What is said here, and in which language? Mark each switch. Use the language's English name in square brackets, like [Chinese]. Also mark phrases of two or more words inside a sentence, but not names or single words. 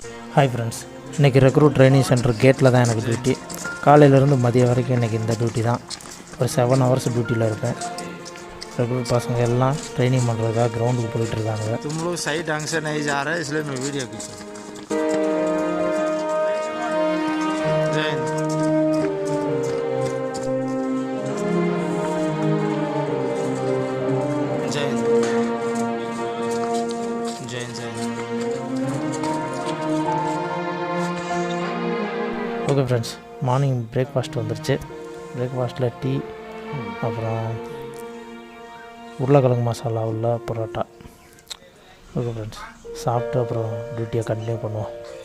[English] hi friends, [Tamil] இன்றைக்கி [English] recruit training center [Tamil] கேட்டில் தான் எனக்கு டியூட்டி. காலையிலேருந்து மதியம் வரைக்கும் இன்றைக்கி இந்த டியூட்டி தான். ஒரு 7 hours டியூட்டியில் இருப்பேன். ரெக்ரூட் பசங்க எல்லாம் ட்ரைனிங் பண்ணுறதுக்காக கிரவுண்டுக்கு போயிட்டுருக்காங்க. [Hindi] तुम लोग सही ढंग से नहीं जा रहे इसलिए मैं वीडियो खींचा। जय हिंद। जय हिंद। जय हिंद। जय हिंद। [English] okay friends, morning breakfast [Tamil] வந்துருச்சு. பிரேக்ஃபாஸ்ட்டில் டீ, அப்புறம் உருளைக்கிழங்கு மசாலா உள்ள பரோட்டா. [English] okay friends, [Tamil] சாப்பிட்டு அப்புறம் டியூட்டியை கண்டினியூ பண்ணுவோம்.